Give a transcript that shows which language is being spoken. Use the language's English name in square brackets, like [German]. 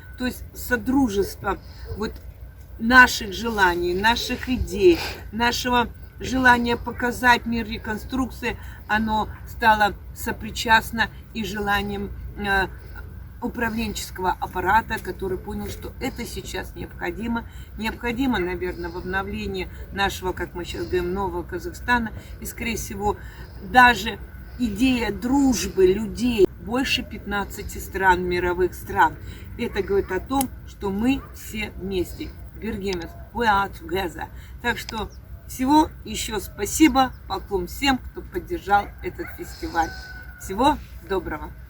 [Russian] То есть содружество наших желаний, наших идей, нашего желания показать мир реконструкции, оно стало сопричастно и желанием управленческого аппарата, который понял, что это сейчас необходимо. Необходимо, наверное, в обновлении нашего, как мы сейчас говорим, нового Казахстана. И, скорее всего, даже идея дружбы людей больше 15 стран, мировых стран. Это говорит о том, что мы все вместе. [Kazakh] Бергемес, [English] we are together. [Russian] Так что всего еще спасибо, поклон всем, кто поддержал этот фестиваль. Всего доброго!